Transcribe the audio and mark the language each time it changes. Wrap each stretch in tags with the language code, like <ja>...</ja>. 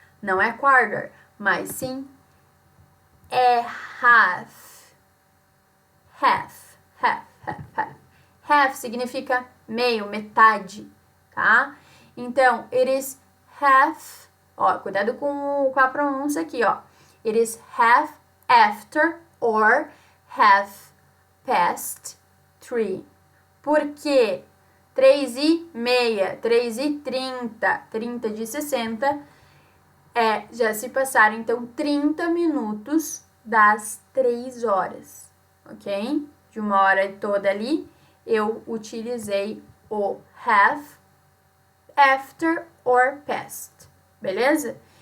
<pt>Não é quarter, mas sim é half. Half, half, half, half. Half significa meio, metade, tá? Então,</pt> <en>it is half,</en> <pt>ó, cuidado com a pronúncia aqui, ó.</pt> <en>It is half after or half past 3.</en> <pt>Por quê? 3:30, 3:30, 30 de 60, já se passaram, então, 30 minutos das 3 horas, ok? De uma hora toda ali, eu utilizei o have, after or past, beleza?</pt>